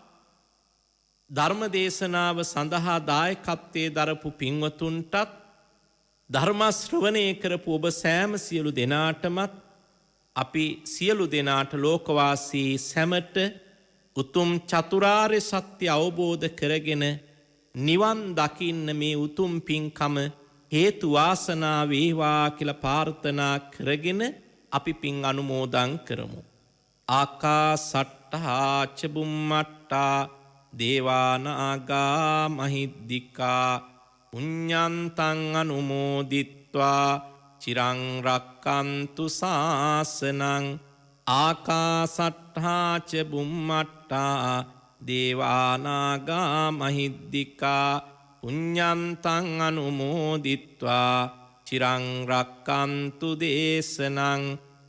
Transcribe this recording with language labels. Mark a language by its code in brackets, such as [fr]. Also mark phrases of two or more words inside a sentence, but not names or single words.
[si] ධර්ම දේශනාව සඳහා දායකත්වයේ දරපු පින්වතුන්ටත් ධර්ම ශ්‍රවණය කරපු ඔබ සෑම සියලු දෙනාටමත් අපි සියලු දෙනාට ලෝකවාසී සැමට උතුම් චතුරාර්ය සත්‍ය අවබෝධ කරගෙන නිවන් දකින්න මේ උතුම් පින්කම හේතු වාසනා වේවා කියලා ප්‍රාර්ථනා කරගෙන අපි පින් අනුමෝදන් කරමු. [pi] ආකාසට්ටා ච බුම්මට්ටා දේවානාගා මහිද්దికා පුඤ්ඤන්තං අනුමෝදිත්වා චිරං රක්칸තු ශාසනං. ආකාසට්ටා ච බුම්මට්ටා දේවානාගා මහිද්దికා පුඤ්ඤන්තං අනුමෝදිත්වා චිරං රක්칸තු දේශනං.